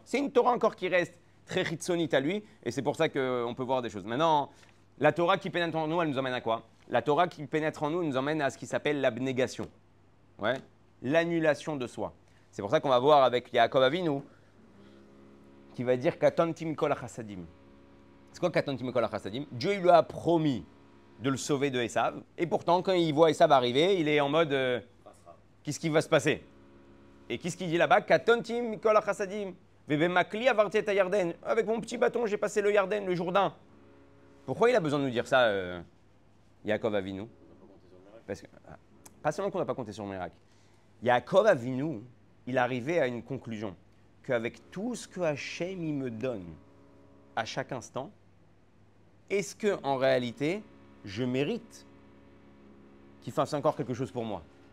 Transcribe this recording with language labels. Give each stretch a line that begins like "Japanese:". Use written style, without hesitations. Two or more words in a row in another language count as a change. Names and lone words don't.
French: C'est une Torah encore qui reste très chitsonite à lui, et c'est pour ça qu'on peut voir des choses. Maintenant, la Torah qui pénètre en nous, elle nous emmène à quoi? La Torah qui pénètre en nous nous emmène à ce qui s'appelle l'abnégation, ouais, l'annulation de soi. C'est pour ça qu'on va voir avec Yaakov Avinu, qui va dire
Hebrew: קטנתי מכל החסדים.
French: C'est quoi
Hebrew: קטנתי מכל החסדים?
French: Dieu il lui a promis de le sauver de Esav, et pourtant quand il voit Esav arriver, il est en mode qu'est-ce qui va se passer? Et qu'est-ce qu'il dit là-bas?
Hebrew: קטנתי מכל החסדים. ובמקלי עברתי את הירדן.
French: Avec mon petit bâton, j'ai passé le Yarden, le Jourdain. Pourquoi il a besoin de nous dire ça, Yaakov Avinu? Parce que, pas seulement qu'on n'a pas compté sur le miracle. Yaakov Avinu, il arrivait à une conclusion qu'avec tout ce que Hachem il me donne à chaque instant, est-ce que en réalité je mérite qu'il fasse encore quelque chose pour moi?